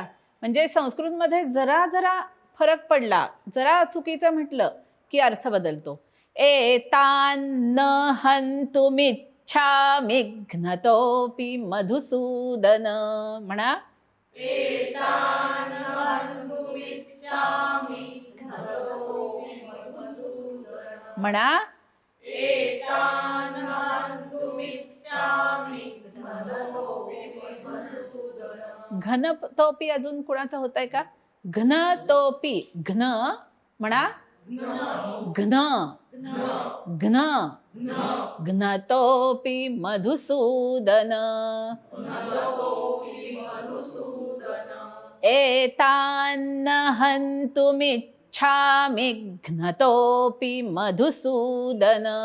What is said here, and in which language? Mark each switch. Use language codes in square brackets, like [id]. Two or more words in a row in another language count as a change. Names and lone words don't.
[mr] म्हणजे संस्कृतमध्ये जरा जरा फरक पडला, जरा चुकीचं म्हटलं की अर्थ बदलतो. [sa] एतान न हन्तुमिच्छामि घ्नतोपि मधुसूदन. [mr] म्हणा. म्हणा. घनतोपी अजून कुणाचं होत आहे का? [sa] घ्नतोपी. घ्न. म्हणा. घ्न. घ्न. घ्नतोपि मधुसूदन. एतान हन्तुमिच्छामि घ्नतोपि मधुसूदन.